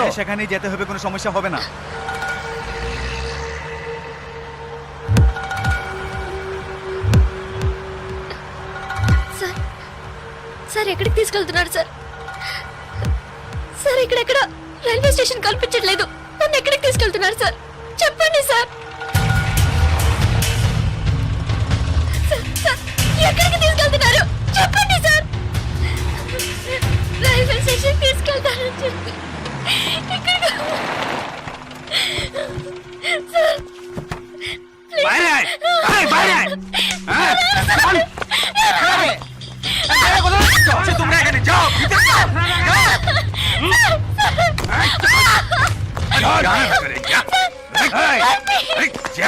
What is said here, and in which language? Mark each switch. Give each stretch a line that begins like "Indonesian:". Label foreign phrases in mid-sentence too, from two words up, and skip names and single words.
Bangla: হ্যাঁ, সেখানেই যেতে হবে, কোনো সমস্যা হবে না।
English: sir sir
Telugu: ఎక్కడికి తీసుకెళ్తున్నారు సార్? సార్ ఇక్కడెక్కడ
English: railway station
Telugu: కనిపించట్లేదు, నన్ను ఎక్కడికి తీసుకెళ్తున్నారు సార్? చెప్పండి సార్.
English: sir, sir,
Telugu: ఎక్కడికి తీసుకెళ్తున్నారు చెప్పండి సార్.
English: railway station
Telugu: తీసుకెళ్తారని చెప్పి ఎక్కడికి సార్
Bangla: বাইরে আয়, আয়, বাইরে আয়। হ্যাঁ, চল। আরে, কোথায় যাচ্ছ? আচ্ছা, তোমরা এখানে যাও, ভিতরে যাও, যাও। যা না করে, যা। এই, এই, যা।